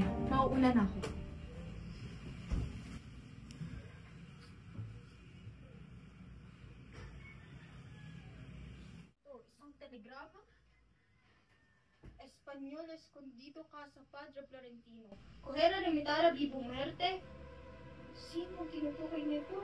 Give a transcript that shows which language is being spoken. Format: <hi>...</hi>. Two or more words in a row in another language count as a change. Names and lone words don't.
<tl>Mauuna na ako. Ito, isang telegrama.</tl> <es>Espanyol escondido casa Padre Florentino. Correra limitara vivo muerte.</es> <tl>Sino ang tinutukoy nito?</tl>